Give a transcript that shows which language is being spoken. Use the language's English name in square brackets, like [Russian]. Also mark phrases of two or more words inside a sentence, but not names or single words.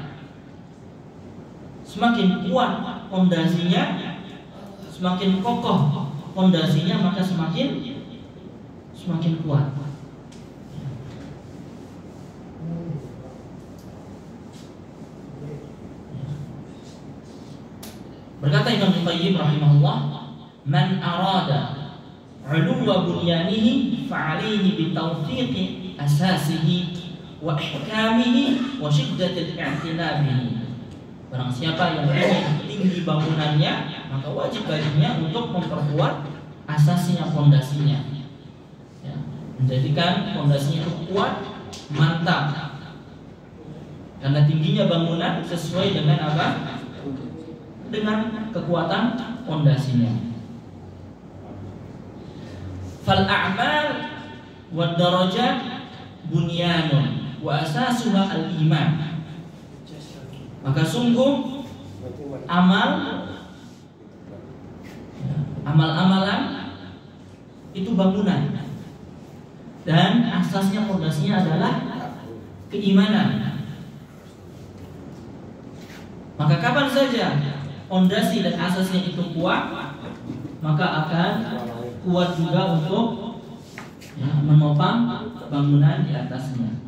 [Indonesian] Semakin kuat pondasinya, semakin kokoh pondasinya, maka semakin kuat. [Arabic] Berkata Ibnu Qayyim rahimahullah, من أراد علو بنيانه فعليه بتوفيق أساسه وإحكامه وشدة اعتنائه. [Indonesian] Barang siapa yang ingin tinggi bangunannya, maka wajib baginya untuk memperkuat asasinya, pondasinya, ya, menjadikan pondasinya itu kuat, mantap. Karena tingginya bangunan sesuai dengan apa? Dengan kekuatan pondasinya. [Arabic] فالأعمال والدرجات بنيان وأساسها الإيمان. [Indonesian] Maka sungguh amalan itu bangunan dan asasnya, fondasinya adalah keimanan. Maka kapan saja fondasi dan asasnya itu kuat, maka akan kuat juga untuk menopang bangunan di atasnya.